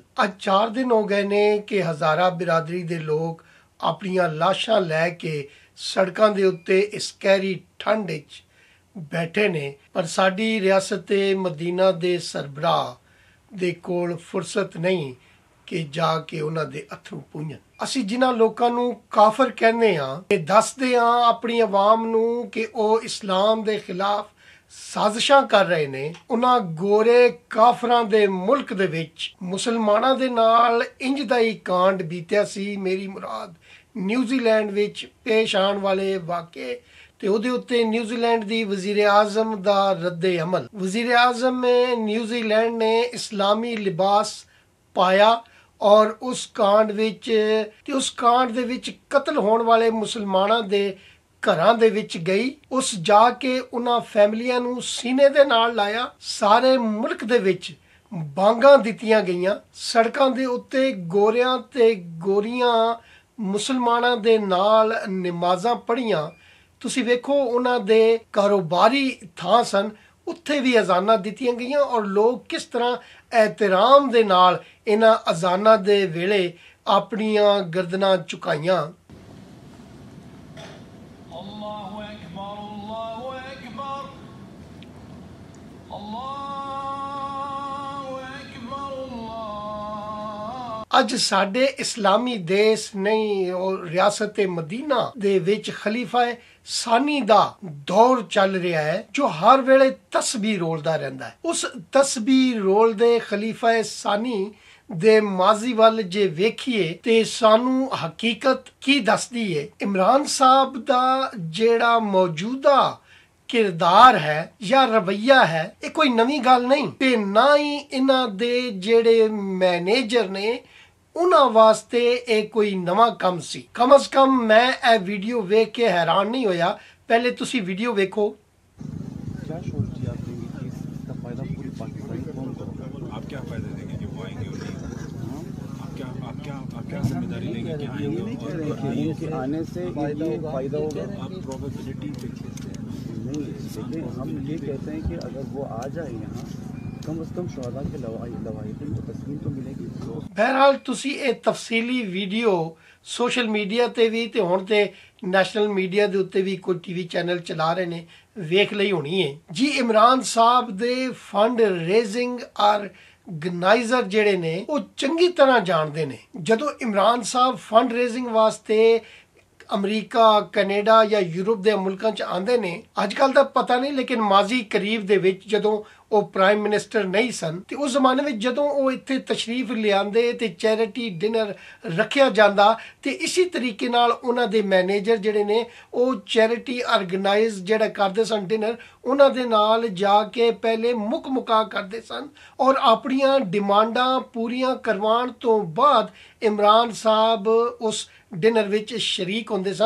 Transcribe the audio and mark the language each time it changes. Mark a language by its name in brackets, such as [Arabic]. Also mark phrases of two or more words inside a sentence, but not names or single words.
[Punjabi] ਅੱਜ 4 ਦਿਨ ਹੋ ਗਏ ਨੇ ਕਿ ਹਜ਼ਾਰਾ ਬਿਰਾਦਰੀ ਦੇ ਲੋਕ ਆਪਣੀਆਂ ਲਾਸ਼ਾਂ ਲੈ ਕੇ ਸੜਕਾਂ ਦੇ ਉੱਤੇ ਇਸ ਕਹਿਰੀ ਠੰਡ ਵਿੱਚ ਬੈਠੇ ਨੇ, ਪਰ ਸਾਡੀ ਰਿਆਸਤ ਮਦੀਨਾ ਦੇ ਸਰਬਰਾਹ ਦੇ ਕੋਲ ਫੁਰਸਤ ਨਹੀਂ ਕਿ ਜਾ ਕੇ ਉਨ੍ਹਾਂ ਦੇ ਅੱਥਰੂ ਪੂੰਝਣ। ਅਸੀਂ ਜਿਨ੍ਹਾਂ ਲੋਕਾਂ ਨੂੰ ਕਾਫਰ ਕਹਿੰਦੇ ਆ ਤੇ ਦੱਸਦੇ ਆ ਆਪਣੀ ਆਵਾਮ ਨੂੰ ਕਿ ਉਹ ਇਸਲਾਮ ਦੇ ਖਿਲਾਫ ਸਾਜ਼ਿਸ਼ਾਂ ਕਰ ਰਹੇ ਨੇ, ਉਹਨਾਂ ਗੋਰੇ ਕਾਫਰਾਂ ਦੇ ਮੁਲਕ ਦੇ ਵਿੱਚ ਮੁਸਲਮਾਨਾਂ ਦੇ ਨਾਲ ਇੰਜ ਦਾ ਹੀ ਕਾਂਡ ਬੀਤਿਆ ਸੀ। ਮੇਰੀ ਮੁਰਾਦ ਨਿਊਜ਼ੀਲੈਂਡ ਵਿੱਚ ਪੇਸ਼ ਆਉਣ ਵਾਲੇ ਵਾਕੇ ਤੇ ਉਹਦੇ ਉੱਤੇ ਨਿਊਜ਼ੀਲੈਂਡ ਦੀ ਵਜ਼ੀਰ ਆਜ਼ਮ ਦਾ ਰੱਦੇ ਅਮਲ। ਵਜ਼ੀਰ ਆਜ਼ਮ ਨਿਊਜ਼ੀਲੈਂਡ ਨੇ ਇਸਲਾਮੀ ਲਿਬਾਸ ਪਾਇਆ ਔਰ ਉਸ ਕਾਂਡ ਵਿੱਚ ਤੇ ਉਸ ਕਾਂਡ ਦੇ ਵਿੱਚ ਕਤਲ ਹੋਣ ਵਾਲੇ ਮੁਸਲਮਾਨਾਂ ਦੇ ਘਰਾਂ ਦੇ ਵਿੱਚ ਗਈ। ਉਸ ਜਾ ਕੇ ਉਨ੍ਹਾਂ ਫੈਮਿਲੀਆਂ ਨੂੰ ਸੀਨੇ ਦੇ ਨਾਲ ਲਾਇਆ। ਸਾਰੇ ਮੁਲਕ ਦੇ ਵਿੱਚ ਬਾਂਗਾਂ ਦਿੱਤੀਆਂ ਗਈਆਂ। ਸੜਕਾਂ ਦੇ ਉੱਤੇ ਗੋਰਿਆਂ ਤੇ ਗੋਰੀਆਂ ਮੁਸਲਮਾਨਾਂ ਦੇ ਨਾਲ ਨਮਾਜ਼ਾਂ ਪੜ੍ਹੀਆਂ। ਤੁਸੀਂ ਵੇਖੋ ਉਨ੍ਹਾਂ ਦੇ ਕਾਰੋਬਾਰੀ ਥਾਂ ਸਨ, ਉੱਥੇ ਵੀ ਅਜ਼ਾਨਾਂ ਦਿੱਤੀਆਂ ਗਈਆਂ ਔਰ ਲੋਕ ਕਿਸ ਤਰ੍ਹਾਂ ਏਹਤਰਾਮ ਦੇ ਨਾਲ ਇਨ੍ਹਾਂ ਅਜ਼ਾਨਾਂ ਦੇ ਵੇਲੇ ਆਪਣੀਆਂ ਗਰਦਨਾਂ ਝੁਕਾਈਆਂ। ਅੱਜ ਸਾਡੇ ਇਸਲਾਮੀ ਦੇਸ਼ ਨਹੀਂ ਔਰ ਰਿਆਸਤ ਮਦੀਨਾ ਦੇ ਵਿੱਚ ਖਲੀਫਾ ਸਾਨੀ ਦਾ ਦੌਰ ਚੱਲ ਰਿਹਾ ਹੈ, ਜੋ ਹਰ ਵੇਲੇ ਤਸਬੀਹ ਰੋਲਦਾ ਰਹਿੰਦਾ ਹੈ। ਉਸ ਤਸਬੀਹ ਰੋਲਦੇ ਖਲੀਫਾ ਸਾਨੀ ਦੇ ਮਾਜ਼ੀ ਵੱਲ ਜੇ ਵੇਖੀਏ ਤੇ ਸਾਨੂੰ ਹਕੀਕਤ ਕੀ ਦੱਸਦੀ ਹੈ। ਇਮਰਾਨ ਸਾਹਿਬ ਦਾ ਜਿਹੜਾ ਮੌਜੂਦਾ ਕਿਰਦਾਰ ਹੈ ਯਾ ਰਵੱਈਆ ਹੈ, ਇਹ ਕੋਈ ਨਵੀਂ ਗੱਲ ਨਹੀਂ ਤੇ ਨਾ ਹੀ ਇਨ੍ਹਾਂ ਦੇ ਜਿਹੜੇ ਮੈਨੇਜਰ ਨੇ ਉਨ੍ਹਾਂ ਵਾਸਤੇ ਇਹ ਕੋਈ ਨਵਾਂ ਕੰਮ ਸੀ। ਕਮ ਅਜ਼ ਕਮ ਮੈਂ ਇਹ ਵੀਡੀਓ ਵੇਖ ਕੇ ਹੈਰਾਨ ਨਹੀਂ ਹੋਇਆ। ਪਹਿਲੇ ਤੁਸੀਂ ਵੀਡੀਓ ਵੇਖੋ। [Urdu] کیا سوچتی آپ دیں گے کہ اس کا فائدہ پوری پاکستانی کون کرے گا? آپ کیا فائدہ دیں گے کہ وہ آئیں گے اور نہیں? آپ کیا ذمہ داری لیں گے کہ آئیں گے؟ نہیں کہہ رہے کہ ان کے آنے سے یہ فائدہ ہوگا. آپ پروبیبلیٹی دیکھیے نہیں، لیکن ہم یہ کہتے ہیں کہ اگر وہ آ جائے یہاں کم سے کم شہدا کے لواحقین کو تسلیم تو ملے گی. [Punjabi] ਬਹਰਹਾਲ ਤੁਸੀਂ ਇਹ ਤਫ਼ਸੀਲੀ ਵੀਡੀਓ [English] social media [Punjabi] ਤੇ ਵੀ ਤੇ ਹੁਣ ਤੇ [English] national media [Punjabi] ਦੇ ਉੱਤੇ ਵੀ ਕੋਈ [English] TV channel [Punjabi] ਚਲਾ ਰਹੇ ਨੇ, ਵੇਖ ਲਈ ਹੋਣੀ ਹੈ ਜੀ। ਇਮਰਾਨ ਸਾਹਬ ਦੇ [English] fund raising organizer [Punjabi] ਜਿਹੜੇ ਨੇ ਉਹ ਚੰਗੀ ਤਰ੍ਹਾਂ ਜਾਣਦੇ ਨੇ। ਜਦੋਂ ਇਮਰਾਨ ਸਾਹਬ [English] fund raising [Punjabi] ਵਾਸਤੇ ਅਮਰੀਕਾ ਕਨੇਡਾ ਯਾ ਯੂਰਪ ਦੇ ਮੁਲਕਾਂ 'ਚ ਆਂਦੇ ਨੇ, ਅੱਜਕੱਲ੍ਹ ਦਾ ਪਤਾ ਨਹੀਂ, ਲੇਕਿਨ ਮਾਜ਼ੀ ਕਰੀਬ ਦੇ ਵਿੱਚ ਜਦੋਂ ਉਹ [English] prime minister [Punjabi] ਨਹੀਂ ਸਨ ਤੇ ਉਸ ਜ਼ਮਾਨੇ ਵਿੱਚ ਜਦੋਂ ਉਹ ਇੱਥੇ ਤਸ਼ਰੀਫ ਲਿਆਂਦੇ ਤੇ [English] charity dinner [Punjabi] ਰੱਖਿਆ ਜਾਂਦਾ ਤੇ ਇਸੇ ਤਰੀਕੇ ਨਾਲ ਉਹਨਾਂ ਦੇ ਮੈਨੇਜਰ ਜਿਹੜੇ ਨੇ ਉਹ [English] charity organize [Punjabi] ਜਿਹੜਾ ਕਰਦੇ ਸਨ ਡਿਨਰ, ਉਹਨਾਂ ਦੇ ਨਾਲ ਜਾ ਕੇ ਪਹਿਲੇ ਮੁਕਾ ਕਰਦੇ ਸਨ ਔਰ ਆਪਣੀਆਂ ਡਿਮਾਂਡਾਂ ਪੂਰੀਆਂ ਕਰਵਾਉਣ ਤੋਂ ਬਾਅਦ ਇਮਰਾਨ ਸਾਹਿਬ ਉਸ ਡਿਨਰ ਵਿੱਚ ਸ਼ਰੀਕ ਹੁੰਦੇ ਸਨ।